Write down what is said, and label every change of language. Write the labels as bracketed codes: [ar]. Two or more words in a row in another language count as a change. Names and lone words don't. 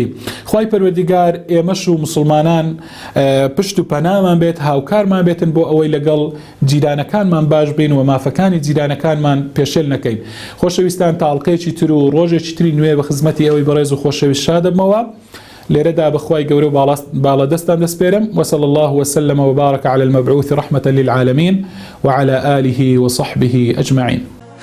[ckb] خوای پەروەردگار ئێمەش و مسلمانان پشت و پەنامان بێت، هاوکارمان بێتن بۆ ئەوەی لەگەڵ جیرانەکانمان باش بین و مافەکانی جیرانەکانمان پێشێل نەکەین. خۆشەویستان، تاڵقەیەکی تر و ڕۆژێکی تری نوێ بە خزمەتی ئەوەی بەڕێز و خۆشەویست شادەبمەوە. لێرەدا بەخوای گەورە و باڵەدەستان دەسپێرم. [ar] وصلى الله وسلم وبارك على المبعوث رحمة للعالمين وعلى آله وصحبه أجمعين.